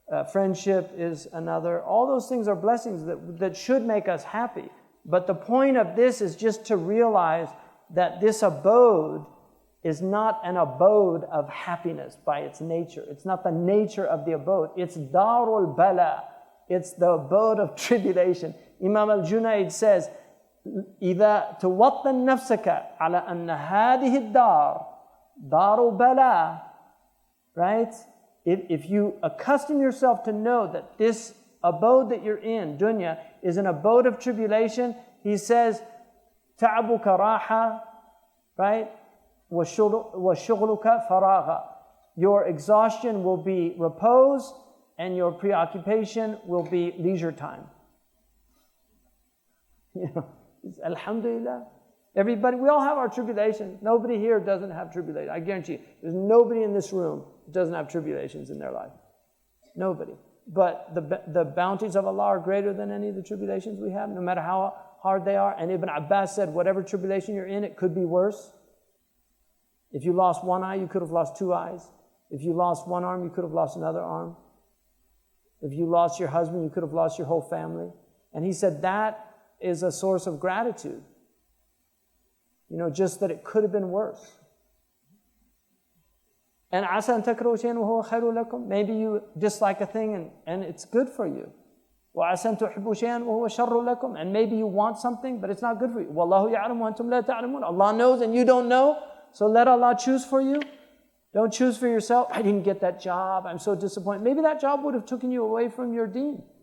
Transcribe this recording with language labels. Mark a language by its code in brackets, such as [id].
[en] Friendship is another. All those things are blessings that should make us happy. But the point of this is just to realize that this abode is not an abode of happiness by its nature. It's not the nature of the abode. It's darul bala. It's the abode of tribulation. Imam al-Junaid says, [ar] إذا توطن نفسك على أن هذه الدار دار بلاء, [en] right? If you accustom yourself to know that this abode that you're in, dunya, is an abode of tribulation, he says, [ar] تعبك راحة, [en] right? [ar] وشغلك فراغ. [en] Your exhaustion will be repose, and your preoccupation will be leisure time. You know, alhamdulillah. Everybody, we all have our tribulations. Nobody here doesn't have tribulation. I guarantee you, there's nobody in this room who doesn't have tribulations in their life. Nobody. But the bounties of Allah are greater than any of the tribulations we have, no matter how hard they are. And Ibn Abbas said, whatever tribulation you're in, it could be worse. If you lost one eye, you could have lost two eyes. If you lost one arm, you could have lost another arm. If you lost your husband, you could have lost your whole family. And he said that is a source of gratitude. You know, just that it could have been worse. And [ar] عَسَى أَن تَكْرَهُ شَيْئًا وَهُوَ خَيْرٌ لَكُمْ. [en] Maybe you dislike a thing and it's good for you. [ar] وَعَسَى أَن تُحِبُّوا شَيْئًا وَهُوَ شَرٌّ لَكُمْ. [en] And maybe you want something, but it's not good for you. [ar] وَاللَّهُ يَعْلَمُ وَأَنْتُمْ لَا تَعْلَمُونَ. [en] Allah knows and you don't know. So let Allah choose for you. Don't choose for yourself. I didn't get that job. I'm so disappointed. Maybe that job would have taken you away from your deen.